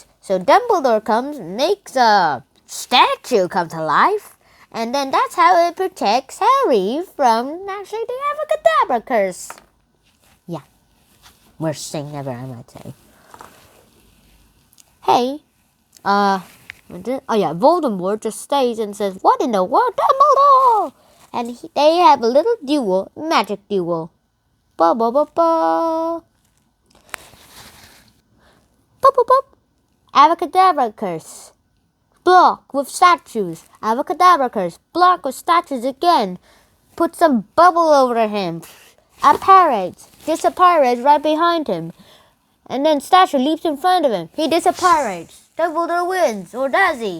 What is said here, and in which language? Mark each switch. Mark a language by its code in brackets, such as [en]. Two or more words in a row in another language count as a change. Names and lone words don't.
[en] So Dumbledore comes, makes a statue come to life, and then that's how it protects Harry from actually the Avacadabra curse. Yeah. Worst thing ever, I might say. Hey, Voldemort just stays and says, "What in the world, Dumbledore?" And they have a little duel, magic duel. Ba ba ba ba. Pop pop pop. Avacadabra curse. Block with statues. Avacadabra curse. Block with statues again. Put some bubble over him. Apparates. Disapparates right behind him. And then statue leaps in front of him. He disapparates. Dumbledore wins. Or does he?